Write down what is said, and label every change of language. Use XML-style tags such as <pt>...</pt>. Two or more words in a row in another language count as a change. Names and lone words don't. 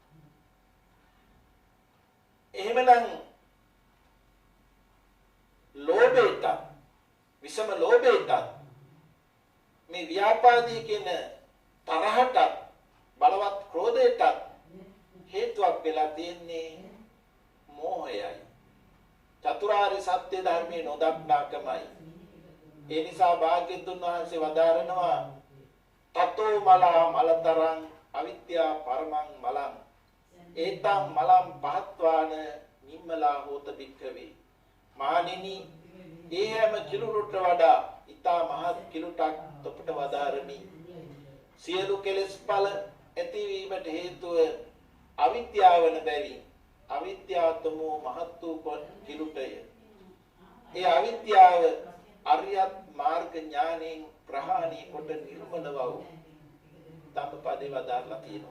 <si>එහෙමනම් ලෝභයට විසම ලෝභයට මේ ව්‍යාපාදී කියන තරහට බලවත් ක්‍රෝධයට හේතුවක් වෙලා තියෙන්නේ මෝහයයි. චතුරාර්ය සත්‍ය ධර්මයේ නොදක්නාකමයි. ඒ නිසා භාග්‍යවතුන් වහන්සේ වදාරනවා</si> <pi>තතෝ මලා මලතරං අවිද්‍යා පරමං මලං ඒතං මලං පහත්වාන නිම්මලා හෝත භික්ඛවේ.</pi> <si>මානිනි ඒ හැම කිලුටට වඩා ඊතා මහත් කිලුටක් තොපට වදාරමි. සියලු කෙලෙස් ඵල ඇතිවීමට හේතුව අවිද්‍යාව වන බැවින් අවිද්‍යාවතමෝ මහත් වූ කිලුටය. ඒ අවිද්‍යාව අරියත් මාර්ග ඥානෙන් ප්‍රහාණය කොට නිර්මල වූ ධම්මපදේ වදාරලා තියෙනවා.</si>